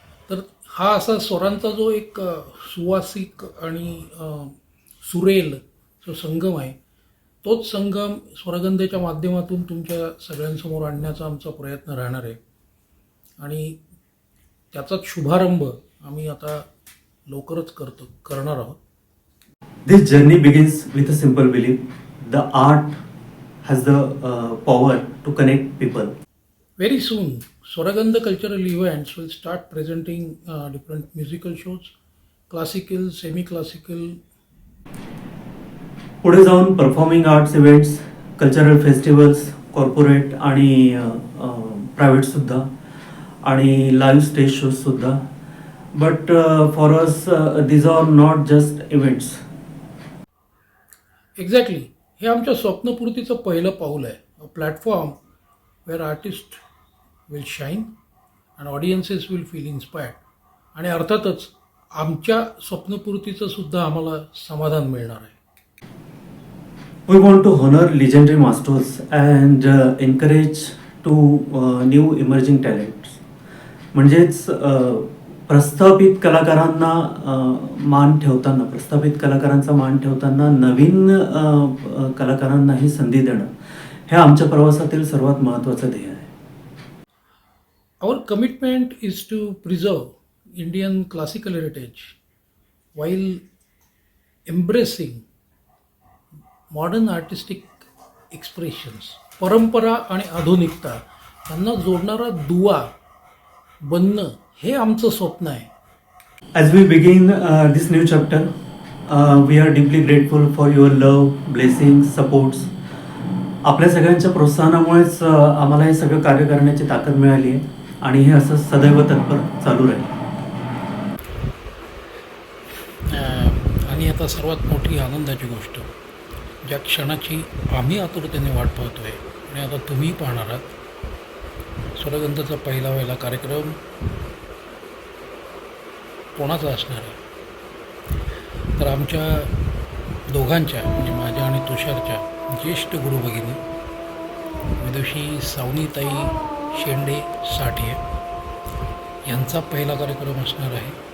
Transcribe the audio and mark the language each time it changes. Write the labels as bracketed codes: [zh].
[mr] तर हा असा स्वरांचा जो एक सुवासिक आणि सुरेल जो संगम आहे, तोच संगम स्वरगंधेच्या माध्यमातून तुमच्या सगळ्यांसमोर आणण्याचा आमचा प्रयत्न राहणार आहे. आणि त्याचाच शुभारंभ आम्ही आता लवकरच करणार आहोत. [en] This journey begins with a simple belief: the art has the power to connect people. Very soon, Swaragandha Cultural Events will start presenting different musical shows, classical, semi-classical. [mr] पुढे जाऊन performing arts events, cultural festivals, corporate आणि private सुद्धा, आणि live stage shows सुद्धा. [en] But for us these are not just events. Exactly, [mr] हे आमच्या स्वप्नपूर्तीचं पहिलं पाऊल आहे. [en] A platform where artist will shine and audiences will feel inspired. [mr] आणि अर्थातच आमच्या स्वप्नपूर्तीचं सुद्धा आम्हाला समाधान मिळणार आहे. [en] We want to honor legendary masters and encourage to new emerging talents. [mr] म्हणजेच प्रस्थापित कलाकारांना मान ठेवताना, प्रस्थापित कलाकारांचा मान ठेवताना नवीन कलाकारांनाही संधी देणं हे आमच्या प्रवासातील सर्वात महत्त्वाचं ध्येय आहे. [en] Our commitment is to preserve Indian classical heritage while embracing modern artistic expressions. [mr] परंपरा आणि आधुनिकता यांना जोडणारा दुवा बनणं हे आमचं स्वप्न आहे. [en] As we begin this new chapter, we are deeply grateful for your love, blessings, supports. [mr] आपल्या सगळ्यांच्या प्रोत्साहनामुळेच आम्हाला हे सगळं कार्य करण्याची ताकद मिळाली आहे आणि हे असं सदैव तत्पर चालू राहील. आणि आता सर्वात मोठी आनंदाची गोष्ट, ज्या क्षणाची आम्ही आतुरतेने वाट पाहतो आहे आणि आता तुम्ही पाहणार आहात, स्वरगंधाचा पहिला कार्यक्रम कोणाचा असणार आहे, तर आमच्या दोघांच्या म्हणजे माझ्या आणि तुषारच्या ज्येष्ठ गुरु भगिनी विदुषी सावनीताई शेंडे साठे यांचा पहिला कार्यक्रम असणार आहे.